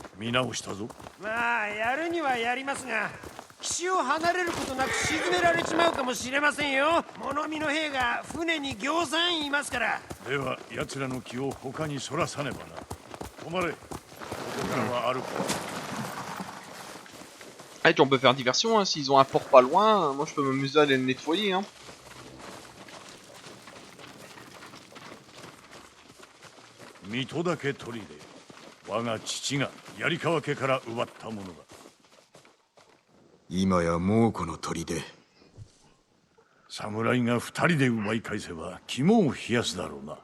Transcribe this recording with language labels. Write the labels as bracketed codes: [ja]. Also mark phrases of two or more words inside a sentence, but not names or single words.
[ja] よく引き受けた。見直したぞ。まあやるにはやりますが、 岸を離れることなく沈められちまうかもしれませんよ。物見の兵が船にぎょうさんいますから。では奴らの気を他にそらさねばな。止まれ。ここからは歩く。 [fr] Ah, puis on peut faire diversion, hein. S'ils ont un port pas loin, moi je peux m'amuser à aller le nettoyer. Hein. [ja] 水戸岳砦、我が父が槍川家から奪ったものだ。今や猛虎の砦。侍が二人で奪い返せば肝を冷やすだろうな。